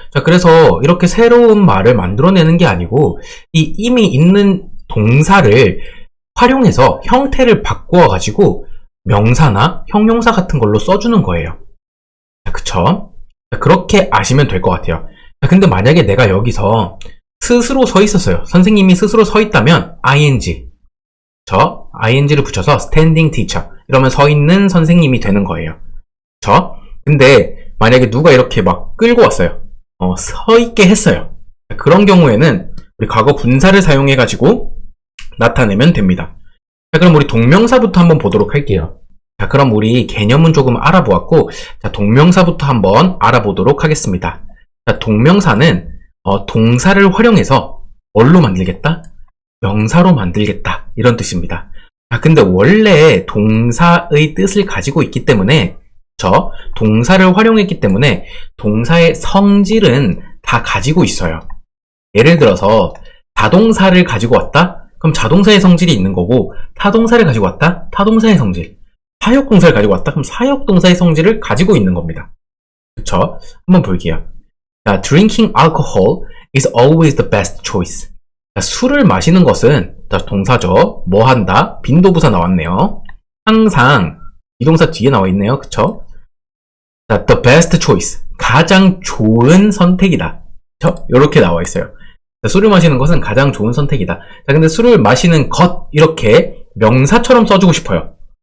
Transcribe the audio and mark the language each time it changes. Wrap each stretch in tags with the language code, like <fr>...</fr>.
<ko>자, 그래서 이렇게 새로운 말을 만들어내는 게 아니고 이미 있는 동사를 활용해서 형태를 바꾸어가지고 명사나 형용사 같은 걸로 써주는 거예요. 자, 그쵸? 자, 그렇게 아시면 될 것 같아요. 자, 근데 만약에 내가 여기서 스스로 서 있었어요. 선생님이 스스로 서 있다면 ing. ing를 붙여서 standing teacher. 이러면 서 있는 선생님이 되는 거예요. 근데 만약에 누가 이렇게 막 끌고 왔어요. 서 있게 했어요. 자, 그런 경우에는 우리 과거 분사를 사용해가지고 나타내면 됩니다. 자, 그럼 우리 동명사부터 한번 보도록 할게요. 자, 그럼 우리 개념은 조금 알아보았고, 자, 동명사부터 한번 알아보도록 하겠습니다. 자, 동명사는 동사를 활용해서 뭘로 만들겠다? 명사로 만들겠다. 이런 뜻입니다. 자, 근데 원래 동사의 뜻을 가지고 있기 때문에 동사를 활용했기 때문에 동사의 성질은 다 가지고 있어요. 예를 들어서 자동사를 가지고 왔다? 그럼 자동사의 성질이 있는 거고, 타동사를 가지고 왔다? 타동사의 성질. 사역동사를 가지고 왔다? 그럼 사역동사의 성질을 가지고 있는 겁니다. 그쵸? 한번 볼게요.</ko> <en>자, drinking alcohol is always the best choice.</en> <ko>자, 술을 마시는 것은, 자, 동사죠. 뭐 한다? 빈도부사 나왔네요. 항상, 이 동사 뒤에 나와 있네요. 그쵸? 자, the best choice. 가장 좋은 선택이다. 그쵸? 요렇게 나와 있어요. 자, 술을 마시는 것은 가장 좋은 선택이다. 자, 근데 술을 마시는 것, 이렇게 명사처럼 써주고 싶어요.</ko>